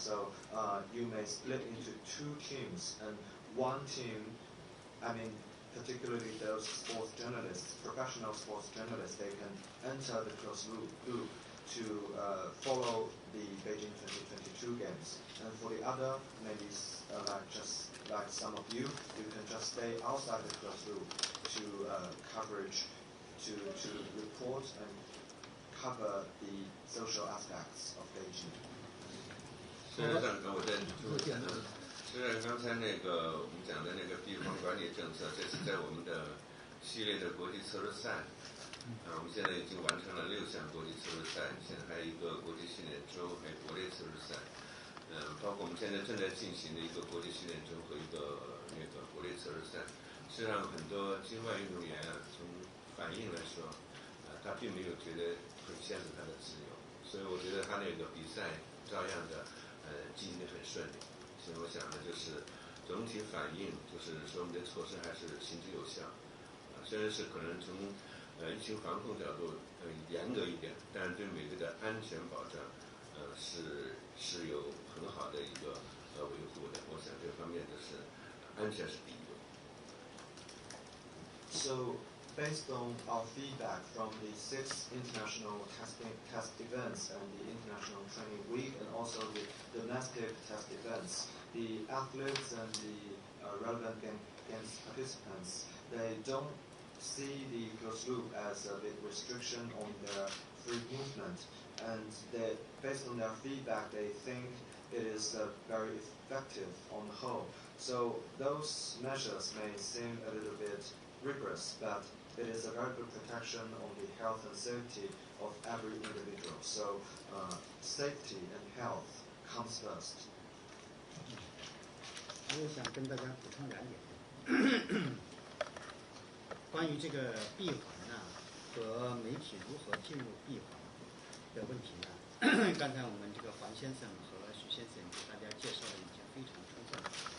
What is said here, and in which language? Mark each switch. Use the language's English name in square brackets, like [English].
[English] So you may split into 2 teams, and one team, particularly those sports journalists, professional sports journalists, they can enter the closed loop to follow the Beijing 2022 games. And for the other, maybe just like some of you can just stay outside the closed loop to coverage, to report and cover the social aspects of Beijing. [Chinese] 实际上，我再说一下，是刚才我们讲的闭环管理政策，这是在我们的系列的国际策略赛。我们现在已经完成了6项国际策略赛，现在还有一个国际训练周，还有国内策略赛。包括我们现在正在进行的一个国际训练周和一个国内策略赛。实际上，很多境外运动员从反应来说，他并没有觉得会限制他的自由，所以我觉得他比赛照样的进行得很顺利。所以我想呢，就是总体反应就是说我们的措施还是行之有效。虽然是可能从疫情防控角度严格一点，但是对每个的安全保障是有很好的一个维护的。我想这方面就是安全是第一位。 [English] So, based on our feedback from the 6 international test events and the International Training Week and also the domestic test events, the athletes and the relevant games participants, they don't see the closed loop as a big restriction on their free movement, and based on their feedback, they think it is very effective on the whole. So those measures may seem a little bit rigorous, but it is a very good protection on the health and safety of every individual. So safety and health comes first. [Chinese] 我想跟大家补充2点，关于这个闭环呢和媒体如何进入闭环的问题呢，刚才我们这个黄先生和徐先生给大家介绍的已经非常充分了。